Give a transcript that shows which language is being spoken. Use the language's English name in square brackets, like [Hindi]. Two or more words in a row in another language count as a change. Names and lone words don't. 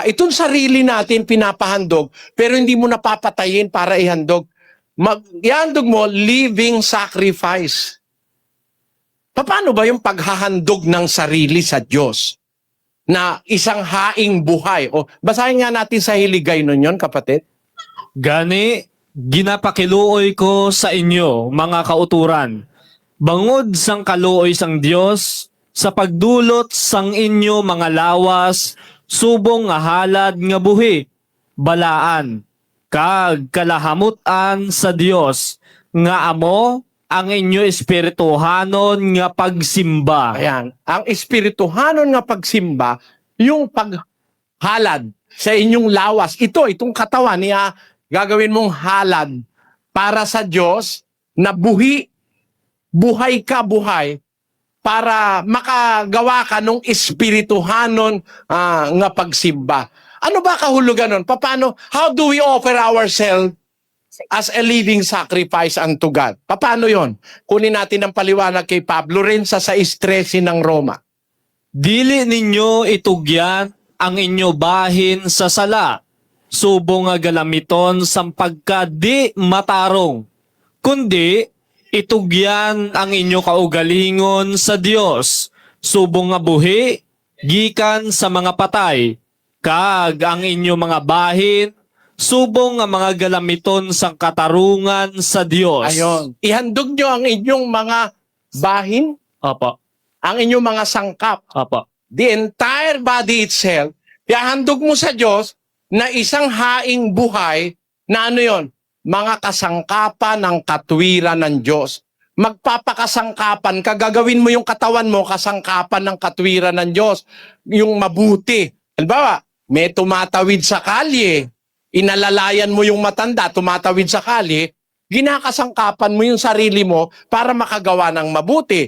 [Filipino] Itong sarili natin pinapahandog, pero hindi mo napapatayin para ihandog. Ihandog mo, [English] living sacrifice. [Filipino] Paano ba yung paghahandog ng sarili sa Diyos? Na isang haing buhay. Basahin nga natin sa Hiligay nun yun, kapatid. [Hiligaynon] Gani, ginapakiluoy ko sa inyo, mga kauturan, bangod sang kaluoy sang Dios, sa pagdulot sang inyo mga lawas, subong nga halad nga buhi, balaan, kag kalahamutan sa Dios, nga amo ang inyo espirituhanon nga pagsimba. [Filipino] Ayan. [Hiligaynon] Ang espirituhanon nga pagsimba, [Filipino] yung paghalad, sa inyong lawas. Itong katawan niya, gagawin mong halad para sa Diyos na buhay para makagawa ka ng [Hiligaynon] espirituhanon nga pagsimba. [Filipino] Ano ba kahulugan nun? Paano? [English] How do we offer ourselves as a living sacrifice unto God? [Filipino] Paano yon? Kunin natin ang paliwanag kay Pablo rin sa 6:13 ng Roma. [Hiligaynon] Dili ninyo itugyan ang inyo bahin sa sala, subong nga galamiton sang pagka di matarong, kundi itugyan ang inyo kaugalingon sa Dios, subong nga buhi, gikan sa mga patay, kag ang inyo mga bahin, subong nga mga galamiton sang katarungan sa Dios. [Filipino] Ayon. Ihandog nyo ang inyong mga bahin, Opo, ang inyong mga sangkap. opo. [English] The entire body itself, [Filipino] ihandog mo sa Diyos na isang haing buhay na ano yon? Mga kasangkapan ng katwiran ng Diyos. Magpapakasangkapan ka, gagawin mo yung katawan mo, kasangkapan ng katwiran ng Diyos. Yung mabuti. Halimbawa, may tumatawid sa kalye, inalalayan mo yung matanda, tumatawid sa kalye, ginakasangkapan mo yung sarili mo para makagawa ng mabuti.